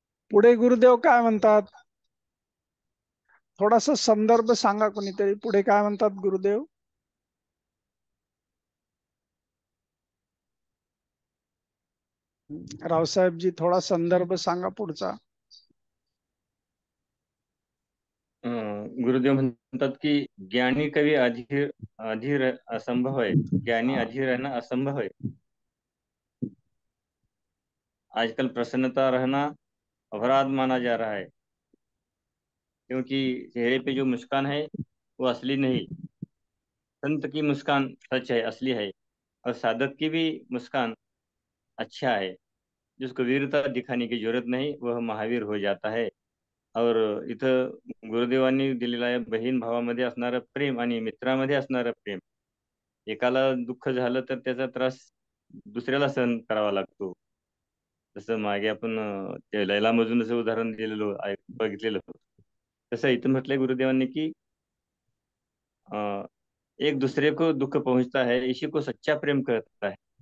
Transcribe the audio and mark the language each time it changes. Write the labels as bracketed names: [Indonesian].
[Marathi] पुढे गुरुदेव काय म्हणतात? थोडासा संदर्भ सांगा कोणीतरी. पुढे काय म्हणतात गुरुदेव? रावसाहेबजी थोडा संदर्भ सांगा पुढचा. गुरुदेव म्हणतात की [Hindi] ज्ञानी कवी अधीर अधीर असंभव है, ज्ञानी अधीर रहना असंभव है. आजकल प्रसन्नता रहना अपराध माना जा रहा है, क्योंकि चेहरे पे जो मुस्कान है वो असली नहीं. संत की मुस्कान सच है, असली है, और साधक की भी मुस्कान अच्छा है. जिसको वीरता दिखाने की जरूरत नहीं वह महावीर हो जाता है. [Marathi] और इथं गुरुदेवांनी दिलेला आहे बहीण भावामध्ये असणारं प्रेम आणि मित्रामध्ये असणारं प्रेम. एकाला दुःख झालं तर त्याचा त्रास दुसऱ्याला सहन करावा लागतो. जसं मागे आपण ते लैला मजनूचं उदाहरण दिलेलं बघितलेलं होतं. तसं इथं म्हटलंय गुरुदेवांनी की [Hindi] एक दूसरे को दुख पहुंचता है, इसी को सच्चा प्रेम कहता है.